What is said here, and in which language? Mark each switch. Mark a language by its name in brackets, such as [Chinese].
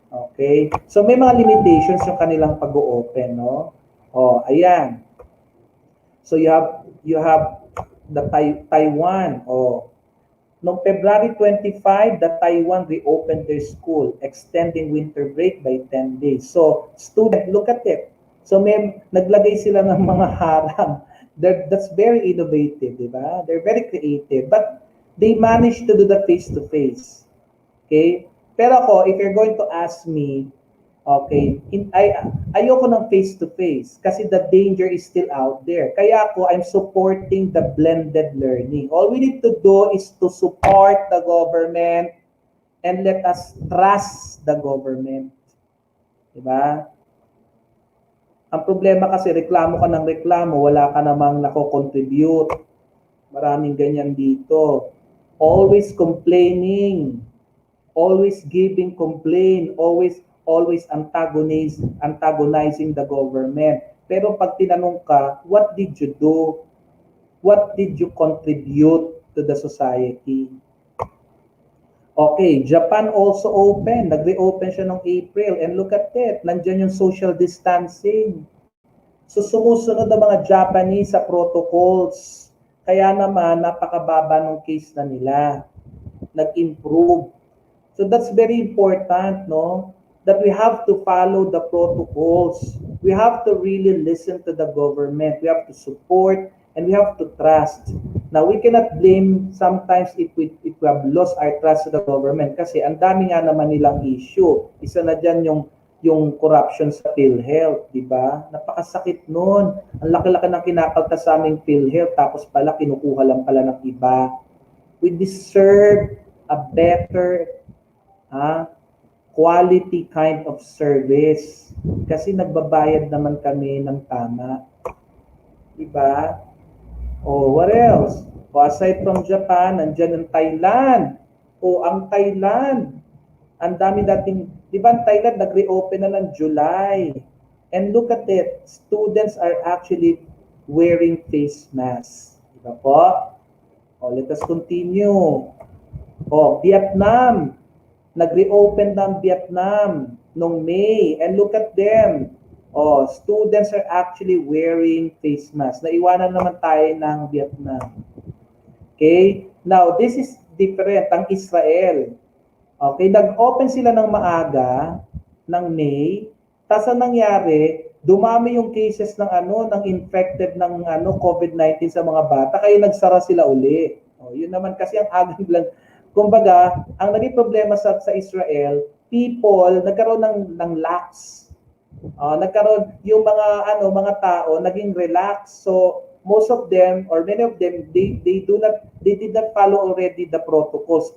[Filipino] Okay? So may mga limitations yung kanilang pag-open, no? Oh, ayan. [English] So you have the Taiwan. Oh, noong February 25, the Taiwan reopened their school, extending winter break by 10 days. So, student, look at it. [Filipino] So, may naglagay sila ng mga harang. [English] That's very innovative, di ba? They're very creative. But they managed to do the face-to-face. Okay? [Filipino] Pero ako, [English] if you're going to ask me, okay, [Filipino] ayoko ng face-to-face kasi [English] the danger is still out there. Kaya ako, I'm supporting the blended learning. All we need to do is to support the government and let us trust the government. [Filipino] Diba? Ang problema kasi, reklamo ka ng reklamo, wala ka namang nako-contribute. Maraming ganyan dito. [English] Always complaining. Always giving complaint, always antagonizing the government. [Filipino] Pero pag tinanong ka, [English] what did you do? What did you contribute to the society? Okay, Japan also open. [Filipino] Nag-reopen siya noong April. [English] And look at it, nandiyan yung social distancing. [Filipino] So sumusunod ang mga Japanese sa protocols. Kaya naman, napakababa ng case na nila. Nag-improve. [English] So that's very important, no? That we have to follow the protocols. We have to really listen to the government. We have to support and we have to trust. Now, we cannot blame sometimes if we have lost our trust to the government [Filipino] kasi ang dami nga naman nilang issue. Isa na dyan yung corruption sa PhilHealth, di ba? Napakasakit nun. Ang laki-laki ng kinakaltas sa aming PhilHealth tapos pala kinukuha lang pala ng iba. [English] We deserve a better quality kind of service. [Filipino] Kasi nagbabayad naman kami ng tama. Diba? O, [English] what else? [Filipino] O, aside from Japan, nandyan ang Thailand. O, ang Thailand. Ang dami dating, di ba ang Thailand nag-reopen na ng July. [English] And look at it. Students are actually wearing face masks. [Filipino] Diba po? [English] O, let us continue. O, Vietnam. [Filipino] Nag-reopen ng Vietnam noong May. [English] And look at them. Oh, students are actually wearing face masks. [Filipino] Naiwanan naman tayo ng Vietnam. Okay? [English] Now, this is different. [Filipino] Ang Israel. Okay, nag-open sila ng maaga ng May. Tapos ang nangyari, dumami yung cases ng ng infected ng COVID-19 sa mga bata, kaya nagsara sila uli. Oh, yun naman kasi ang agad lang. Kumbaga, ang naging problema sa Israel, nagkaroon ng lax. Nagkaroon yung mga tao naging relax. [English] So most of them or many of them they did not follow already the protocols.